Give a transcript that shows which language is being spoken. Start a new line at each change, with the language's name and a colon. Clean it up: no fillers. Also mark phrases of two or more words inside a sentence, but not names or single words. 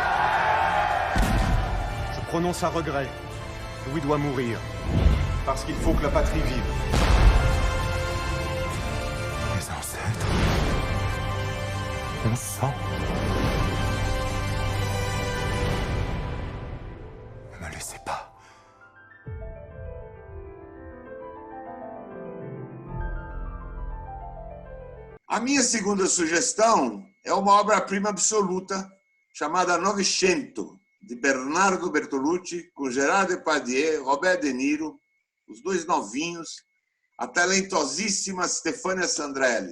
French: Je prononce un regret. Louis doit mourir. Parce qu'il faut que la patrie vive. Mes ancêtres. Mon sang. Ne me laissez pas.
Portuguese: A minha segunda sugestão é uma obra-prima absoluta chamada Novecento, de Bernardo Bertolucci, com Gerard Depardieu, Robert De Niro, os dois novinhos, a talentosíssima Stefania Sandrelli.